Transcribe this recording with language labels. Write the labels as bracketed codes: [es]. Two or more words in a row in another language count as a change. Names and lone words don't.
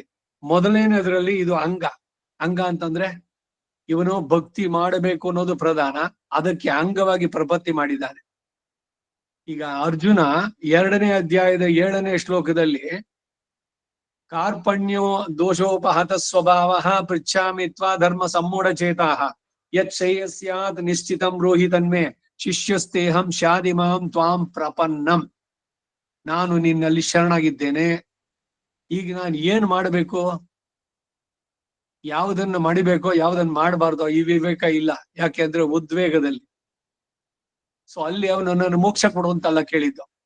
[kn] ಮೊದಲನೇದ್ರಲ್ಲಿ ಇದು ಅಂಗ ಅಂತಂದ್ರೆ ಇವನು ಭಕ್ತಿ ಮಾಡಬೇಕು ಅನ್ನೋದು ಪ್ರಧಾನ, ಅದಕ್ಕೆ ಅಂಗವಾಗಿ ಪ್ರಪತ್ತಿ ಮಾಡಿದ್ದಾನೆ. ಈಗ ಅರ್ಜುನ 2ನೇ ಅಧ್ಯಾಯದ 7ನೇ ಶ್ಲೋಕದಲ್ಲಿ [sa] ಕಾರ್ಪಣ್ಯೋ ದೋಷೋಪಹತ ಸ್ವಭಾವ ಪೃಚ್ಛಾಮಿತ್ವಾ ಧರ್ಮ ಸಮ್ಮೂಢಚೇತಾಃ ಯತ್ ಶ್ರೇಯಸ್ಯಾತ್ ನಿಶ್ಚಿತಂ ಬ್ರೂಹಿ ತನ್ಮೇ ಶಿಷ್ಯಸ್ತೇಹಂ ಶಾದಿಮಾಂ ತ್ವಾಂ ಪ್ರಪನ್ನಂ. [kn] ನಾನು ನಿನ್ನಲ್ಲಿ ಶರಣಾಗಿದ್ದೇನೆ. ಈಗ ನಾನು ಏನ್ ಮಾಡಬೇಕು, ಯಾವುದನ್ನ ಮಾಡಿಬೇಕೋ ಯಾವುದನ್ನ ಮಾಡಬಾರ್ದೋ ಈ ವಿವೇಕ ಇಲ್ಲ. ಯಾಕೆಂದ್ರೆ ಉದ್ವೇಗದಲ್ಲಿ. ಸೊ ಅಲ್ಲಿ ಅವನು ನನ್ನ ಮೋಕ್ಷ ಕೊಡುವಂತಲ್ಲ ಕೇಳಿದ್ದು.